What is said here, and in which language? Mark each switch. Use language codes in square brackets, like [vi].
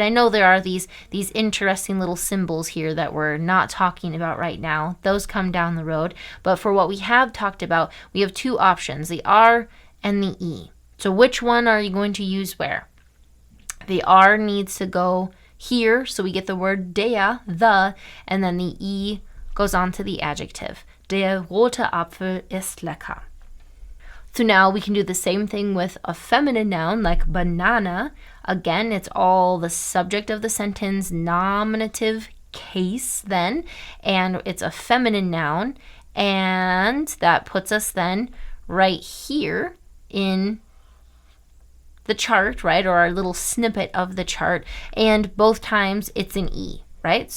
[en] I know there are these interesting little symbols here that we're not talking about right now. Those come down the road. But for what we have talked about, we have two options, the R and the E. So which one are you going to use where? The R needs to go here, so we get the word der, the, and then the E goes on to the adjective. [de] Der rote Apfel ist lecker. [en] So now we can do the same thing with a feminine noun like banana. Again, it's all the subject of the sentence, nominative case then, and it's a feminine noun, and that puts us then right here in the chart, right, or our little snippet of the chart, and both times it's an E, right?